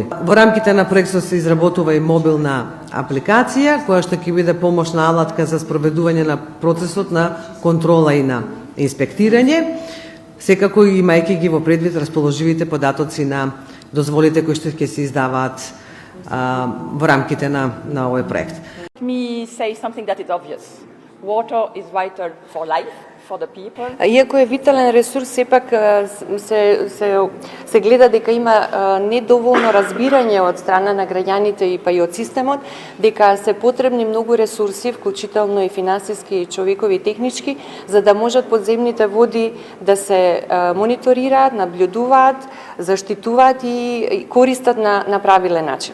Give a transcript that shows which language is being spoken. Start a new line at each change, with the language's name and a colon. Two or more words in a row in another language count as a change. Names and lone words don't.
Macedonian: Во рамките на проектот се изработува и мобилна апликација која што ќе биде помошна алатка за спроведување на процесот на контрола и на инспектирање, секако имајќи ги во предвид расположивите податоци на дозволите кои што ќе се издаваат во рамките на овој проект.
English: Let me say something that is obvious. Water is vital for life.
Macedonian: Иако е витален ресурс, сепак се гледа дека има недоволно разбирање од страна на граѓаните и па и од системот, дека се потребни многу ресурси, вклучително и финансиски, и човекови и технички, за да можат подземните води да се мониторираат, наблюдуваат, заштитуваат и користат на правилен начин.